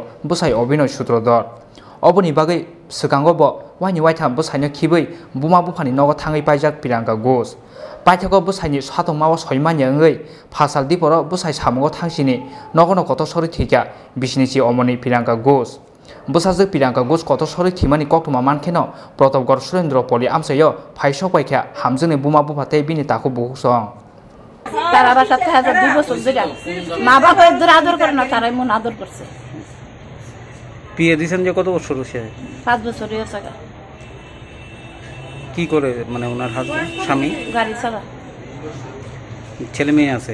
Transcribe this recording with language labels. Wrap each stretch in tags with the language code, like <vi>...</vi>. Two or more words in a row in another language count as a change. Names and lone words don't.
<trp>bwsai Obinoy Sutrodor Oboni bagai sikango bo waini waitham bwsaino khibui buma bufani nogo thangai paijak Priyanka Ghosh paithako bwsaini Satokmano Soiwi Manya wngwi Phashal TRIPURA bwsai samungo thangsini nogono Kotok Sorowi Thowikha bisinichi omoni Priyanka Ghosh bwsajak Priyanka Ghosh Kotok Sorowi thimani koktoma mankheno Pratapgarh Surendra Poli amchayo phai sokpaikha hamjani buma bufate bini taku buksong</trp> <bn>তারা আমার সাথে 2 বছর ধরে মা বাবা এদের আদর করে না তারাই মন আদর করছে বিয়ে দিবেন যে কত বছর হইছে 5 বছর হইছে কি করে মানে ওনার হাজবেন্ড স্বামী গাড়ি চালা ছেলে মেয়ে আছে</bn>